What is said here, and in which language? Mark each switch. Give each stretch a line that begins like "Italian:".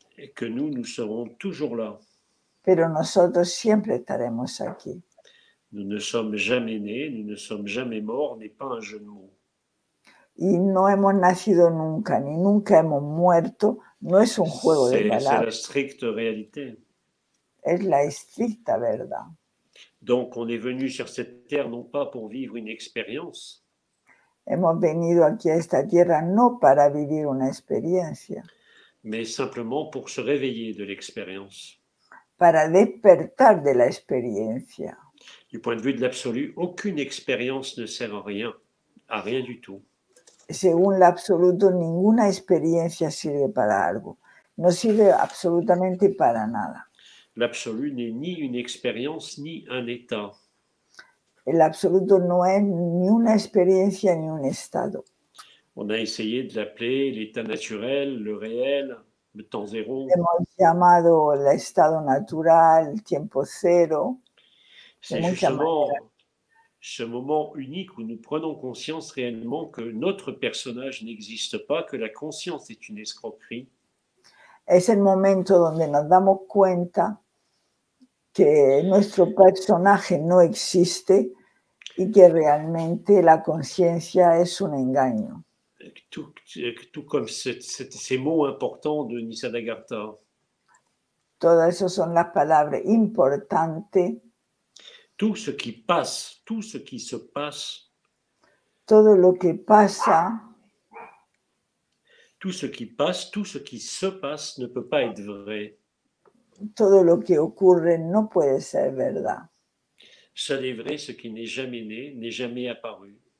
French: et que nous serons toujours là.
Spanish: pero nosotros siempre estaremos aquí.
French: Nous ne sommes jamais nés, nous ne sommes jamais morts, n'est pas un jeu de mots.
Spanish: Y no hemos nacido nunca, ni nunca hemos muerto, no es un juego de
French: C'est la
Spanish: palabras,
French: stricte réalité.
Spanish: es la estricta verdad.
French: Donc on est venu sur cette terre non pas pour vivre une expérience,
Spanish: Hemos venido aquí a esta tierra no para vivir una experiencia,
French: mais simplement pour se réveiller de l'expérience.
Spanish: para despertar de la experiencia.
French: Du point de vue de l'absolu, aucune expérience ne sert à rien du tout.
Spanish: Según l'absoluto, ninguna experiencia sirve para algo. No sirve absolutamente para nada.
French: L'absolu n'est ni une expérience ni un état.
Spanish: El absoluto no es ni una experiencia ni un estado.
French: On a essayé de l'appeler l'état naturel, le réel, le temps zéro.
Spanish: Hemos llamado el estado natural, el tiempo cero.
French: C'est justement ce moment unique où nous prenons conscience réellement que notre personnage n'existe pas, que la conscience est une escroquerie.
Spanish: Es el momento donde nos damos cuenta que nuestro personaje no existe y que realmente la conciencia es un engaño.
French: Tout comme ces mots importants de Nisargadatta.
Spanish: Todas esas son las palabras importantes.
French: Tout ce qui passe, tout ce qui se passe,
Spanish: todo lo que pasa,
French: tout ce qui passe, tout ce qui se passe ne peut pas être vrai.
Spanish: todo lo que ocurre no puede ser verdad.
French: Seul est vrai ce qui n'est jamais né, n'est jamais apparu.